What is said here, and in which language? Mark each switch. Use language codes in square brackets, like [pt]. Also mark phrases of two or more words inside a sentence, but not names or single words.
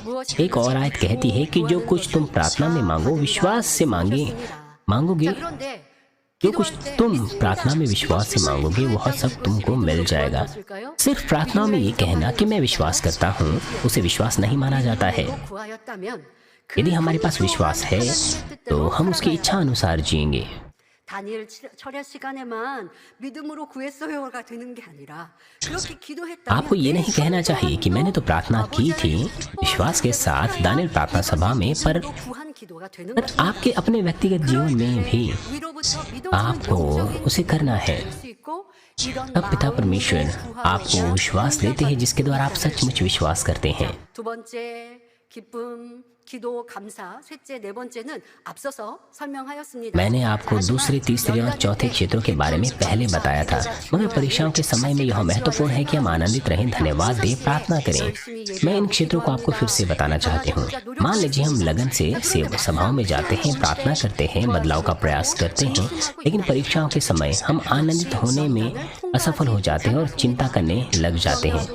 [hi] एक और आयत कहती है कि जो कुछ तुम प्रार्थना में मांगो विश्वास से मांगोगे, जो कुछ तुम प्रार्थना में विश्वास से मांगोगे वह सब तुमको मिल जाएगा। सिर्फ प्रार्थना में ये कहना कि मैं विश्वास करता हूँ उसे विश्वास नहीं माना जाता है। यदि हमारे पास विश्वास है तो हम उसकी इच्छा अनुसार जिएंगे। [ko] 다니엘 철야 시간에만 믿음으로 구했어요가 되는 게 아니라 그렇게 기도했다면 [hi] आपको ये नहीं कहना चाहिए कि मैंने तो प्रार्थना की थी विश्वास के साथ दानियल प्रार्थना सभा में, पर आपके अपने व्यक्तिगत जीवन में भी आपको उसे करना है। अब पिता परमेश्वर आपको विश्वास देते हैं जिसके द्वारा आप सचमुच विश्वास करते हैं। [ko] 두 번째 기쁨, 기도, 감사, 셋째, 네 번째는 앞서서 설명하였습니다. [hi] मैंने आपको दूसरे, तीसरे और चौथे क्षेत्रों के बारे में पहले बताया था, मगर परीक्षाओं के समय में यह महत्वपूर्ण है कि हम आनंदित रहें, धन्यवाद दें, प्रार्थना करें। मैं इन क्षेत्रों को आपको फिर से बताना चाहती हूँ। मान लीजिए हम लगन से सभाओं में जाते हैं, प्रार्थना करते हैं, बदलाव का प्रयास करते हैं, लेकिन परीक्षाओं के समय हम आनंदित होने में असफल हो जाते हैं और चिंता करने लग जाते हैं।